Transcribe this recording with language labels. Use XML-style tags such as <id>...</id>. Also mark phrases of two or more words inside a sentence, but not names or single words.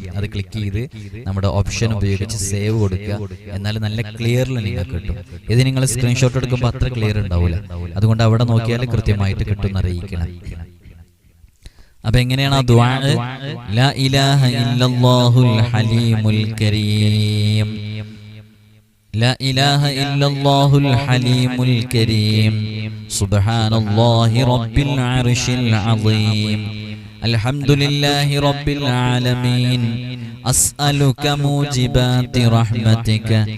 <ml>അത് ക്ലിക്ക് ചെയ്ത് നമ്മുടെ ഓപ്ഷൻ ഉപയോഗിച്ച് സേവ് കൊടുക്കുക. എന്നാൽ നല്ല ക്ലിയറിൽ നിങ്ങൾക്ക് കിട്ടും. ഇത് നിങ്ങൾ സ്ക്രീൻഷോട്ട് എടുക്കുമ്പോൾ അത്ര ക്ലിയർ ഉണ്ടാവില്ല. അതുകൊണ്ട് അവിടെ നോക്കിയാൽ കൃത്യമായിട്ട് കിട്ടുമെന്ന് അറിയിക്കണം. അപ്പൊ എങ്ങനെയാണ് ആ ദുആ?</ml> <ar>لا إله إلا الله الحليم الكريم, لا إله إلا الله الحليم الكريم، سبحان الله رب العرش العظيم، الحمد لله رب العالمين، أسألك موجبات رحمتك</ar>